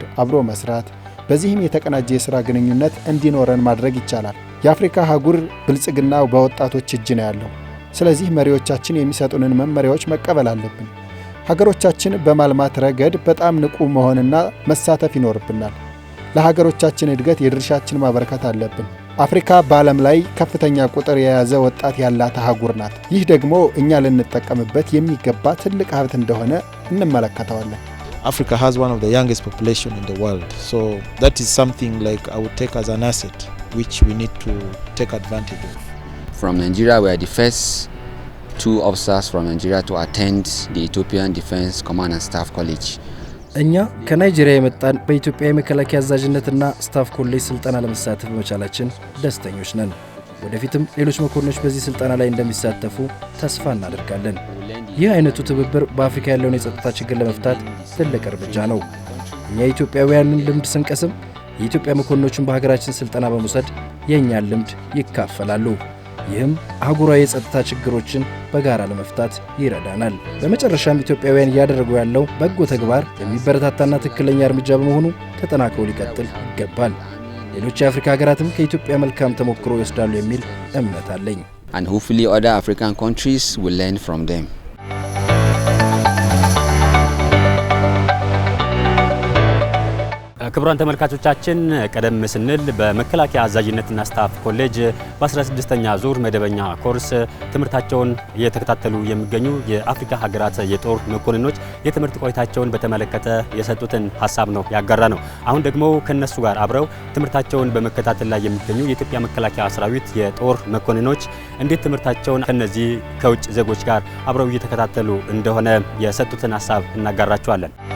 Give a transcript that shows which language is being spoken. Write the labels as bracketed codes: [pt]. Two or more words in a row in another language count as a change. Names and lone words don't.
[am] አብሮ መስራት፣ በዚህም የተቀናጀ የሥራ ግንኙነት እንዲኖረን ማድረግ ይቻላል። የአፍሪካ አህጉር ብልጽግናው በወጣቶች እጅ ነው ያለው። ስለዚህ መሪዎቻችን የሚሰጡንን መመሪያዎች መቀበል አለብን። ሀገሮቻችን በማልማት ረገድ በጣም ንቁ መሆንና መሳተፍ ይኖርብናል። ለሀገሮቻችን እድገት የድርሻችን ማበረከት አለብን። አፍሪካ በዓለም ላይ ከፍተኛ ቁጥር የያዘ ወጣት ያላት አህጉር ናት። ይህ ደግሞ እኛ ልንጠቀምበት የሚገባ ትልቅ ሀብት እንደሆነ እንመለከተዋለን። [en] Africa has one of the youngest population in the world. So that is something like I would take as an asset which we need to take advantage of. From Nigeria, we are the first two officers from Nigeria to attend the Ethiopian Defense Command and Staff College. [am] እኛ ከናይጄሪያ የመጣን በኢትዮጵያ የመከላከያ አዛዥነትና ስታፍ ኮሌጅ ስልጠና ለመሳተፍ በመቻላችን ደስተኞች ነን። ወደፊትም ሌሎች መኮንኖች በዚህ ስልጠና ላይ እንደሚሳተፉ ተስፋ እናደርጋለን። ይህ አይነቱ ትብብር በአፍሪካ ያለውን የጸጥታ ችግር ለመፍታት ትልቅ እርምጃ ነው። እኛ ኢትዮጵያውያንን ልምድ ስንቀስም የኢትዮጵያ መኮንኖችን በሀገራችን ስልጠና በመውሰድ የእኛን ልምድ ይካፈላሉ። ይህም አህጉራዊ የጸጥታ ችግሮችን በጋራ ለመፍታት ይረዳናል። በመጨረሻም ኢትዮጵያውያን እያደረጉ ያለው በጎ ተግባር የሚበረታታና ትክክለኛ እርምጃ በመሆኑ ተጠናክሮ ሊቀጥል ይገባል። ሌሎች የአፍሪካ ሀገራትም ከኢትዮጵያ መልካም ተሞክሮ ይወስዳሉ የሚል እምነት አለኝ። [en] And hopefully other African countries will learn from them. [am] ክቡራን ተመልካቾቻችን ቀደም ስንል በመከላከያ አዛዥነትና ስታፍ ኮሌጅ በ16ኛ ዙር መደበኛ ኮርስ ትምህርታቸውን እየተከታተሉ የሚገኙ የአፍሪካ ሀገራት የጦር መኮንኖች የትምህርት ቆይታቸውን በተመለከተ የሰጡትን ሀሳብ ነው ያጋራ ነው። አሁን ደግሞ ከነሱ ጋር አብረው ትምህርታቸውን በመከታተል ላይ የሚገኙ የኢትዮጵያ መከላከያ ሰራዊት የጦር መኮንኖች እንዴት ትምህርታቸውን ከነዚህ ከውጭ ዜጎች ጋር አብረው እየተከታተሉ እንደሆነ የሰጡትን ሀሳብ እናጋራቸዋለን።